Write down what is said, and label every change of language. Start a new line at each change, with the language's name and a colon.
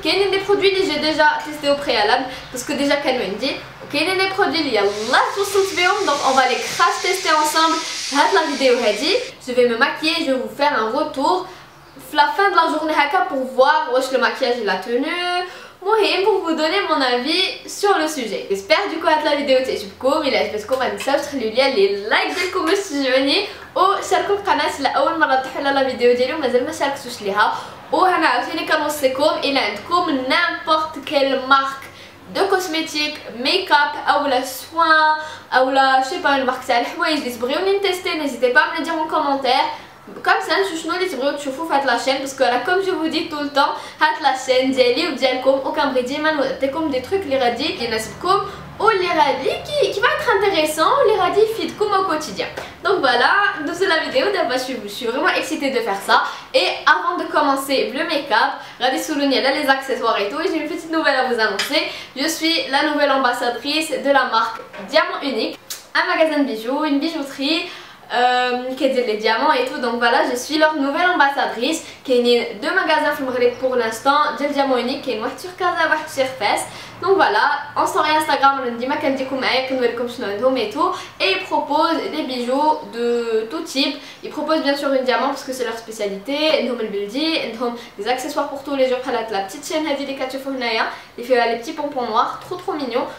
French: كاينين des produits اللي j'ai déjà testé au préalable parce que déjà
Arabic: كانوا عندي,
French: وكاينين des produits
Arabic: اللي يلاه توصلت بهم,
French: donc on va les crash tester ensemble
Arabic: في هاد
French: la vidéo هادي. Je vais me maquiller, je vais vous faire un retour la fin de la journée
Arabic: هكا
French: pour voir واش le maquillage il a tenu. مهم pour vous donner mon avis sur le sujet. J'espère du coup
Arabic: هاد
French: la vidéo
Arabic: تعجبكم. إلا عجبتكم ما تنساوش تخليو ليا لي لايك ديالكم باش تشجعوني, وشاركوا القناة إلا أول مرة تروحوا لا فيديو ديالي ومازال ما شاركتوش ليها. وهنا عاوتاني كنوصيكم إلا عندكم
French: n'importe quelle marque de cosmétiques, make-up ou la soins ou la je sais pas une marque
Arabic: تاع الحوايج اللي تبغيوني نتيستي,
French: n'hésitez pas à me le dire en commentaire. Comme ça
Arabic: نشوف شنو اللي تبغيو تشوفوا في هاد لاشين, باسكو انا كوم جو فو دي طول طون هاد لاشين ديالي وديالكم وكنبغي ديما نعطيكم دي تروك اللي غادي يناسبكم واللي غادي
French: qui va être intéressant
Arabic: واللي غادي يفيدكم
French: au quotidien. Donc voilà,
Arabic: ندوزو
French: la vidéo دابا. je suis vraiment excitée de faire ça. Et avant de commencer le make-up
Arabic: غادي تسولوني على
French: les accessoires et tout, et j'ai une petite nouvelle à vous annoncer. Je suis la nouvelle ambassadrice de la marque Diamant Unique, un magasin de bijoux, une bijouterie qui est les diamants et tout. Donc voilà, je suis leur nouvelle ambassadrice.
Arabic: كاينين
French: deux magasins
Arabic: في المغرب
French: pour l'instant
Arabic: ديال ديامون يونيك, كاين واحد sur Casa واحد sur Fès.
French: Donc voilà, en story Instagram
Arabic: ديما كنديكم معايا كنوريكم شنو عندهم
French: et tout. Et ils proposent des bijoux de tout type. Ils proposent bien sûr une diamant parce que c'est leur spécialité,
Arabic: عندهم البلدي, عندهم
French: des accessoires pour tous les jours
Arabic: بحال هاد
French: la petite chaîne
Arabic: هادي اللي كتشوفوا هنايا اللي فيها
French: les petits pompons noirs trop mignon.